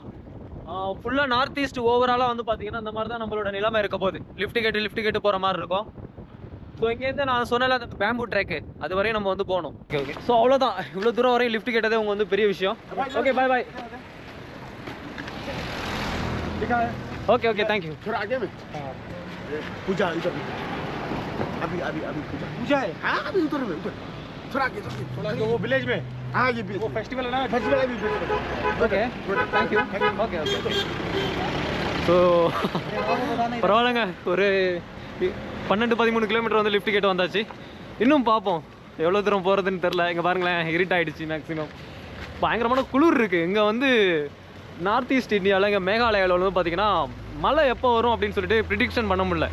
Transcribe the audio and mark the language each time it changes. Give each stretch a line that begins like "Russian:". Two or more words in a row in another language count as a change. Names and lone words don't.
Tamil: ஃபுல்லாக நார்த் ஈஸ்ட் ஓவராலாக வந்து பார்த்தீங்கன்னா இந்த மாதிரி தான் நம்மளோட நிலைமை இருக்க போகுது. லிஃப்ட் கேட்டு போகிற மாதிரி இருக்கும். ஸோ இங்கேருந்து நான் சொன்னல அந்த பேம்பு ட்ராக்கு அது வரையும் நம்ம வந்து போகணும். ஓகே ஸோ அவ்வளோதான். இவ்வளோ தூரம் வரையும் லிஃப்ட் கேட்டதே அவங்க வந்து பெரிய விஷயம். ஓகே பாய் பாய். ஓகே ஓகே தேங்க்யூ.
Hindi: पूजा इधर अभी अभी अभी पूजा है। हाँ अभी उधर में उधर थोड़ा आगे थोड़ा वो विलेज में। हाँ ये वो फेस्टिवल है ना, फेस्टिवल अभी
Tamil: ஓகே தேங்க்யூ. ஓகே ஓகே ஸோ பரவாயில்லைங்க. ஒரு 12-13 கிலோமீட்டர் வந்து லிஃப்ட் கேட்டு வந்தாச்சு. இன்னும் பார்ப்போம் எவ்வளோ தூரம் போகிறதுன்னு தெரில. இங்கே பாருங்களேன் இருட்டாயிடுச்சு. மேக்ஸிமம் பயங்கரமான குளிர் இருக்குது. இங்கே வந்து நார்த் ஈஸ்ட் இந்தியாவில் இங்கே மேகாலயாவில் வந்து பார்த்திங்கன்னா மழை எப்போ வரும் அப்படின்னு சொல்லிட்டு ப்ரிடிக்ஷன் பண்ண முடியல.